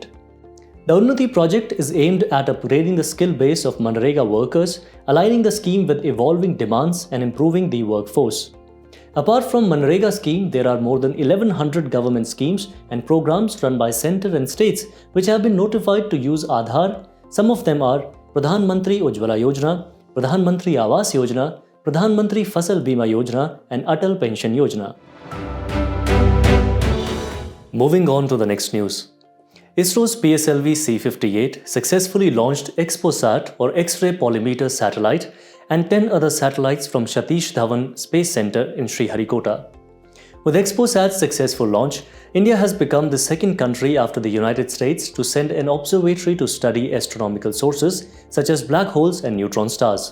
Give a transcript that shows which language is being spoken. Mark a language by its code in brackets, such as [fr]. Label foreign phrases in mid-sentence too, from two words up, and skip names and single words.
[en] The Unnati project is aimed at upgrading the skill base of MGNREGA workers, aligning the scheme with evolving demands and improving the workforce. Apart from MGNREGA scheme, there are more than 1100 government schemes and programs run by centre and states which have been notified to use Aadhaar. Some of them are Pradhan Mantri Ujjwala Yojana, Pradhan Mantri Awas Yojana, Pradhan Mantri Fasal Bima Yojana and Atal Pension Yojana. Moving on to the next news. ISRO's PSLV C-58 successfully launched XPoSat or X-ray polymeter satellite and 10 other satellites from Satish Dhawan Space Center in Sriharikota. With XPoSat's successful launch, India has become the second country after the United States to send an observatory to study astronomical sources such as black holes and neutron stars.